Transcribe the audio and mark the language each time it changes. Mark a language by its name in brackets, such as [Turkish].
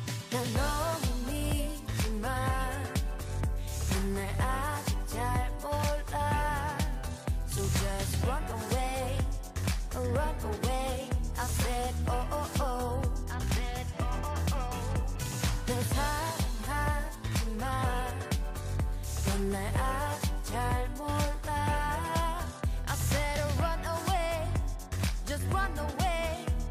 [Korean] 난 너무 믿지만 넌 날 아직 잘 몰라. [English] So just run away, run away. I said oh oh oh, I said oh oh oh. [Korean] 널 사랑하지만 넌 날 아직 잘 몰라. [English] I said run away, just run away.